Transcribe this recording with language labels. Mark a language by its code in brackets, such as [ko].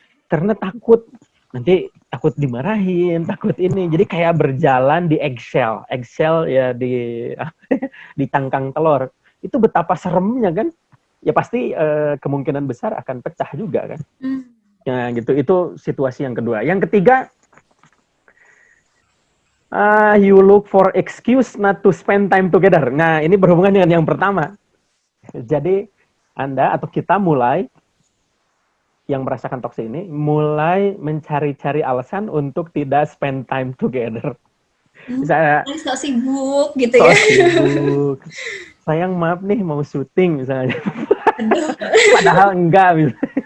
[id] Karena takut dimarahin, takut ini. Jadi kayak berjalan di eggshell ya di cangkang telur. Itu betapa seremnya kan? Ya pasti kemungkinan besar akan pecah juga kan. Nah gitu, itu situasi yang kedua. [en] Yang ketiga, you look for excuse not to spend time together. [id] Nah ini berhubungan dengan yang pertama. Jadi Anda atau kita mulai yang merasakan toksik ini mulai mencari-cari alasan untuk tidak [en] spend time together. [id] Misalnya, so sibuk gitu ya. Sibuk. Sayang maaf nih mau syuting misalnya. Padahal enggak. Misalnya.